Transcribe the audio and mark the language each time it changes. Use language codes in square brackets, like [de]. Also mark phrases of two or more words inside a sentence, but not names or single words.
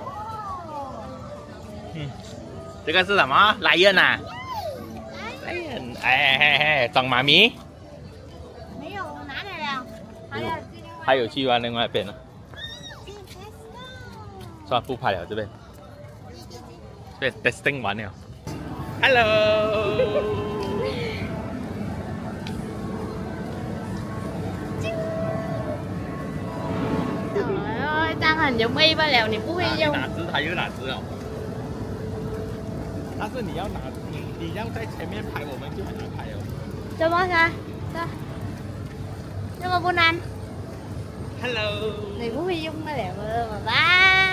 [zh] 这个是什么？莱恩啊！莱恩， 哎，找妈咪。没有，我拿来了。还有去完另外一边呢。算了，不拍了，这边。对 ，testing 完了。Hello。 [vi] Trời ơi, tăng hình giống y ba lèo, [zh] 你不会用。哪只它有哪只哦？但是你要要在前面拍，我们就很难拍哦。怎么噻？这么不难 Hello。你不会用吧了，爸爸。